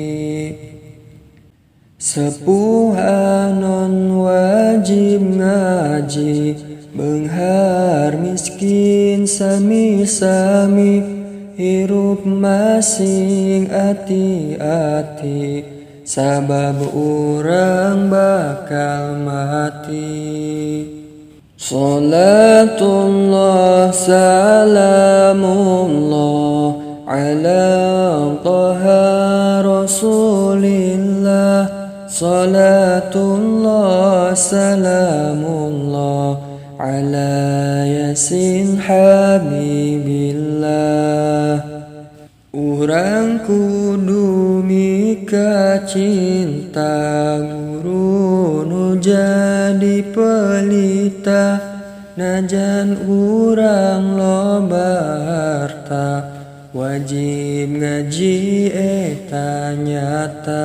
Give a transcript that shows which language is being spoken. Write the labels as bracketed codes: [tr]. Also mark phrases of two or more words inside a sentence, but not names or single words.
[su] Sepuh anon wajib ngaji, beunghar miskin sami-sami, hirup masing ati-ati, sabab urang bakal mati. [ar] صلاة الله سلام الله على طه رسول الله. صلاة الله سلام الله على يس حبيب الله. [su] Urang kudu mika cinta, guru nu jadi pelita, najan urang loba harta, wajib ngaji eta nyata.